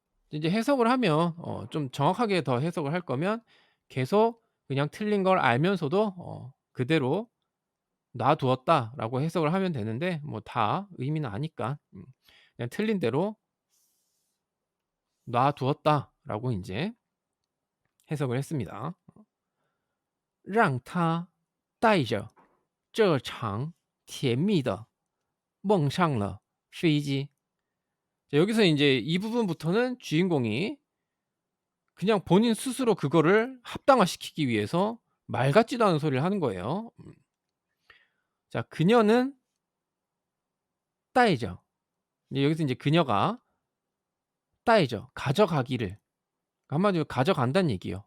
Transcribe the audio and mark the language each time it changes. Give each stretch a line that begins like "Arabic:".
Korean: 이제 해석을 하면 좀 정확하게 더 해석을 할 거면 계속 그냥 틀린 걸 알면서도 그대로 놔두었다라고 해석을 하면 되는데 뭐 다 의미는 아니까 그냥 틀린 대로 놔두었다라고 인제 해석을 했습니다.
Chinese: 让他带着这场甜蜜的梦上了飞机.
Korean: 자, 여기서 인제 이 부분부터는 주인공이 그냥 본인 스스로 그거를 합당화시키기 위해서 말 같지도 않은 소리를 하는 거예요. 자, 그녀는 带着. 이제 여기서 인제 그녀가 带着 가져가기를, 한마디로 가져간다는 얘기예요.